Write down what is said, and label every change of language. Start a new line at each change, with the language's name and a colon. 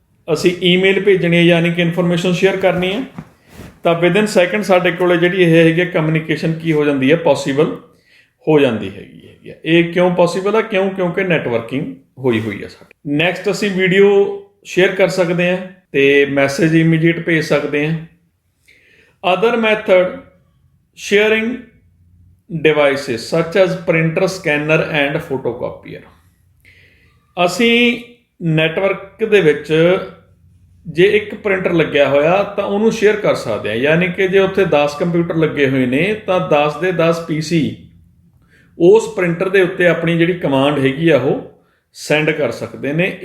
Punjabi: ਅਸੀਂ ਈਮੇਲ ਭੇਜਣੀ ਹੈ, ਯਾਨੀ ਕਿ ਇਨਫੋਰਮੇਸ਼ਨ ਸ਼ੇਅਰ ਕਰਨੀ ਹੈ, ਤਾਂ ਵਿਦਿਨ ਸੈਕਿੰਡ ਸਾਡੇ ਕੋਲ ਜਿਹੜੀ ਇਹ ਹੈਗੀ ਕਮਿਊਨੀਕੇਸ਼ਨ ਕੀ ਹੋ ਜਾਂਦੀ ਹੈ, ਪੋਸੀਬਲ ਹੋ ਜਾਂਦੀ ਹੈਗੀ। ਇਹ ਕਿਉਂ ਪੋਸੀਬਲ ਹੈ? ਕਿਉਂਕਿ ਨੈਟਵਰਕਿੰਗ ਹੋਈ ਹੋਈ ਹੈ ਸਾਡੀ। ਨੈਕਸਟ ਅਸੀਂ ਵੀਡੀਓ ਸ਼ੇਅਰ ਕਰ ਸਕਦੇ ਹਾਂ ਤੇ ਮੈਸੇਜ ਇਮੀਡੀਏਟ ਭੇਜ ਸਕਦੇ ਹਾਂ।
English: Other method sharing devices such as printer, scanner and photocopier।
Punjabi: ਅਸੀਂ ਨੈਟਵਰਕ ਦੇ ਵਿੱਚ ਜੇ ਇੱਕ ਪ੍ਰਿੰਟਰ ਲੱਗਿਆ ਹੋਇਆ ਤਾਂ ਉਹਨੂੰ ਸ਼ੇਅਰ ਕਰ ਸਕਦੇ ਹਾਂ, ਯਾਨੀ ਕਿ ਜੇ ਉੱਥੇ 10 ਕੰਪਿਊਟਰ ਲੱਗੇ ਹੋਏ ਨੇ ਤਾਂ 10 ਦੇ 10 PC ਉਸ ਪ੍ਰਿੰਟਰ ਦੇ ਉੱਤੇ ਆਪਣੀ ਜਿਹੜੀ ਕਮਾਂਡ ਹੈਗੀ ਆ ਉਹ ਸੈਂਡ ਕਰ ਸਕਦੇ ਨੇ।